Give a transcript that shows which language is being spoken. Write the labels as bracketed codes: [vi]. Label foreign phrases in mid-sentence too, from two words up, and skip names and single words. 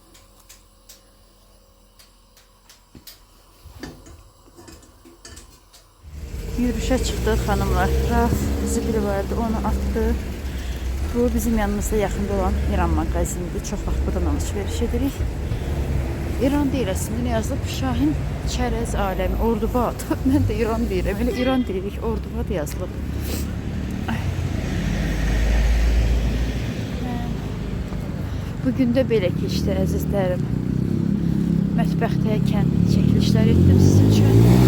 [tr] Yürüyüşe çıktık hanımlar. Rauf zibili vardı, onu attı. Bu bizim yanımızda yakında olan İran magazinidir. Çok vaxt buradan alışveriş edirik. İran değil aslında, ne yazılıb? [az] Şahin Çərəz Aləmi, Ordubad. Mən də İran deyirəm. Elə İran deyirik, Ordubad yazılıb. Bugün də belə keçdi əzizlərim. Mətbəxdəykən çəkilişlər etdim sizin üçün.